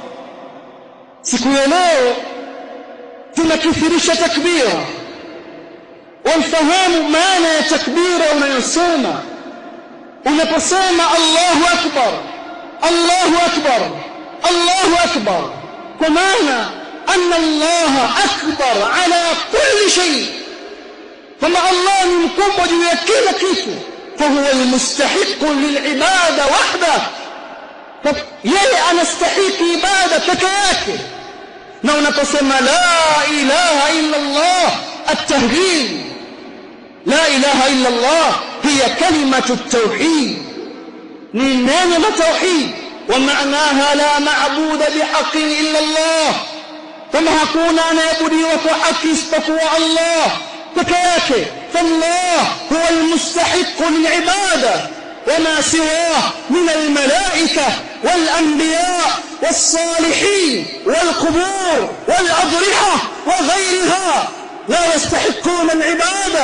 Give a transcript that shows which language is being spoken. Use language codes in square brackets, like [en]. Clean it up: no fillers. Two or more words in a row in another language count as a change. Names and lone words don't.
[sw] Siku ya leo tunakithirisha takbira. Wafahamu maana ya takbira unayosema. Unaposema [ar] الله أكبر الله أكبر الله أكبر, [sw] kwa maana [ar] أن الله أكبر على كل شيء, [sw] kama Allah ni mkubwa juu ya kila kitu. [ar] فهو المستحق للعبادة وحده, [sw] yeye anastahiki ibada peke yake. Na unaposema [ar] لا إله إلا الله التهليل لا إله إلا الله هي كلمة التوحيد, [sw] ni neno la tauhid. [ar] ومعناها لا معبود بحق إلا الله, [sw] kama hakuna anayeabudiwa kwa haki isipokuwa Allah peke yake. [ar] فالله هو المستحق للعبادة وما سواه من الملائكة والأنبياء والصالحين والقبور والأضرحة وغيرها لا يستحقون العبادة.